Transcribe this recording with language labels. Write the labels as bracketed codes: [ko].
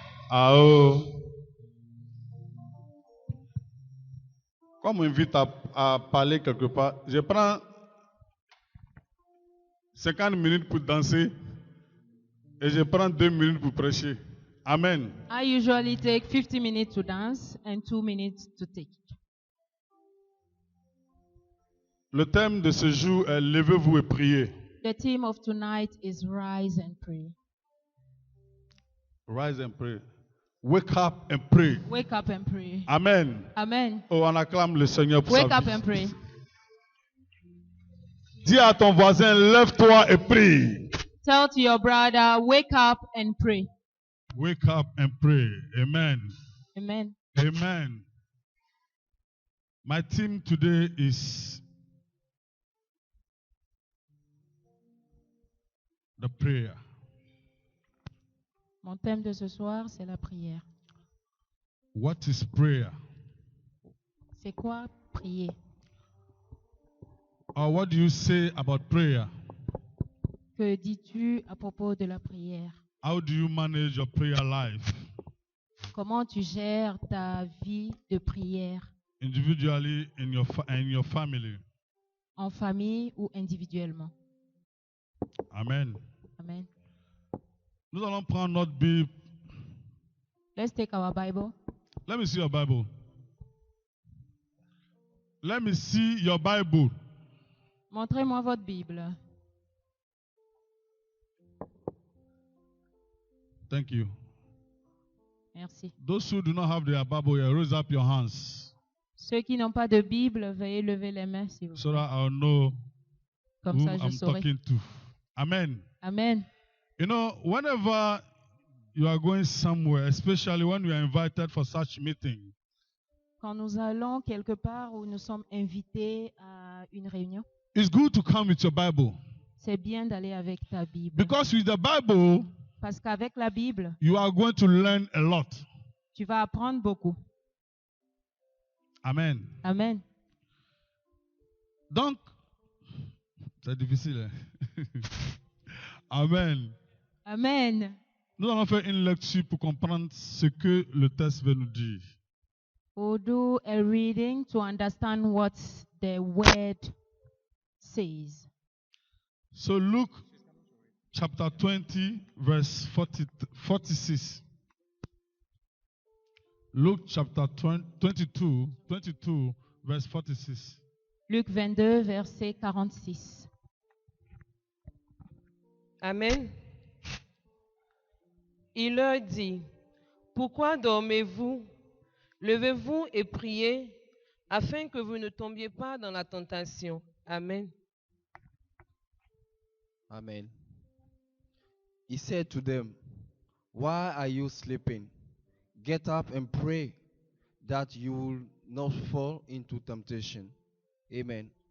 [fr] Ah oh. Quand on m'invite à parler quelque part, je prends 50 minutes pour danser. Et je prends 2 minutes pour prêcher. Amen. [en] I usually take 50 minutes to dance and 2 minutes to take. [fr] Le thème de ce jour est levez-vous et priez. [en] The theme of tonight is rise and pray. Rise and pray. Wake up and pray. Wake up and pray. Amen. Amen. [fr] Oh, on acclame le Seigneur pour [en] Wake [fr] sa [en] up [fr] vie. [en] and pray. [fr] Dis à ton voisin, lève-toi et prie. [en] Tell to your brother, wake up and pray. Wake up and pray. Amen. Amen. Amen. My theme today is the prayer. [fr] Mon thème de ce soir, c'est la prière. [en] What is prayer? [fr] C'est quoi prier? [en] Or what do you say about prayer? [fr] Que dis-tu à propos de la prière? [en] How do you manage your prayer life? [fr] Comment tu gères ta vie de prière? [en] Individually in your family. [fr] En famille ou individuellement? Amen. Amen. Nous allons prendre notre Bible. [en] Let's take our Bible. Let me see your Bible. Let me see your Bible. [fr] Montrez-moi votre Bible. [en] Thank you. [fr] Merci. [en] Those who do not have their Bible, raise up your hands. [fr] Ceux qui n'ont pas de Bible, veuillez lever les mains, s'il vous [en] So [fr] plaît. [en] that I'll know [fr] Comme [en] who [fr] ça, je [en] I'm [fr] saurai. [en] talking to. Amen. Amen. You know, whenever you are going somewhere, especially when you are invited for such meeting, [fr] Quand nous allons quelque part où nous sommes invités à une réunion, [en] it's good to come with your Bible. [fr] c'est bien d'aller avec ta Bible. [en] Because with the Bible, [fr] Parce qu'avec la Bible, [en] you are going to learn a lot. [fr] tu vas apprendre beaucoup. Amen. Amen. Donc, c'est difficile. Hein? Amen. Amen. Nous allons faire une lecture pour comprendre ce que le texte veut nous dire. [en] We'll do a reading to understand what the word says. So Luke chapter 20, verse 46. Luke chapter 22, verse 46. [fr] Luc 22, verset 46. Amen. Il leur dit, pourquoi dormez-vous? Levez-vous et priez, afin que vous ne tombiez pas dans la tentation. Amen. Amen. [en] He said to them, why are you sleeping? Get up and pray, that you will not fall into temptation. Amen.